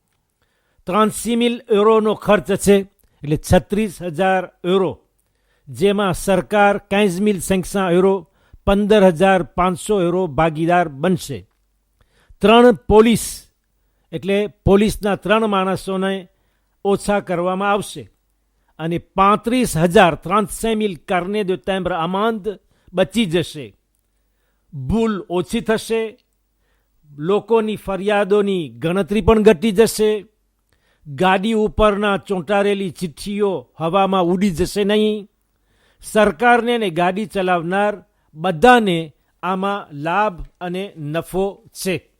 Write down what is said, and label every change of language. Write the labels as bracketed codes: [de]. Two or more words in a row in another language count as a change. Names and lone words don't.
[gu] 36,000 ખર્ચ છે, એટલે 36,000 જેમાં સરકાર 15,500 €15,500 ભાગીદાર બનશે. 3 પોલીસ એટલે પોલીસના 3 માણસોને ઓછા કરવામાં આવશે અને 35,000 [fr] carnet de timbre amende [gu] બચી જશે. ભૂલ ઓછી થશે, લોકોની ફરિયાદોની ગણતરી પણ ઘટી જશે, ગાડી ઉપરના ચોંટાડેલી ચિઠ્ઠીઓ હવામાં ઉડી જશે નહીં. સરકારને અને ગાડી ચલાવનાર બધાને આમાં લાભ અને નફો છે.